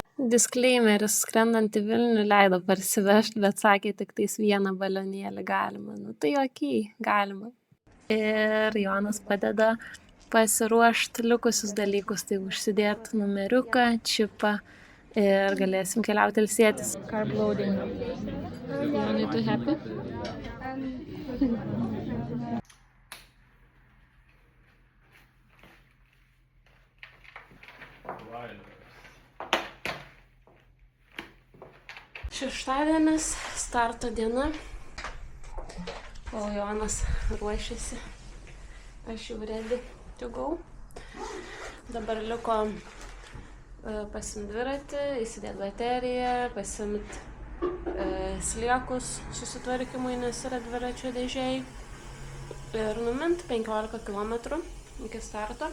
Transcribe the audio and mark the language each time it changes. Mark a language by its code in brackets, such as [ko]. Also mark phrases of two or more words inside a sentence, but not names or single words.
[lt] Disclaimeris, skrendant į Vilnių leido parsivežti, bet sakė tik tais vieną balionėlį galima. Nu tai okei, galima. Ir Jonas padeda pasiruošti likusius dalykus, tai užsidėti numeriuką, čipą ir galėsim keliauti ilsėtis. [en] Carb loading. You need to happy? [lt] Šeštadienis, starto diena, o Jonas ruošiasi, aš jau [en] ready to go. [lt] Dabar liko pasiimti dviratį, įsidėti bateriją, pasiimti sliekus susitvarkymui, nes yra dviračio dėžėjai ir numinti 15 km iki starto.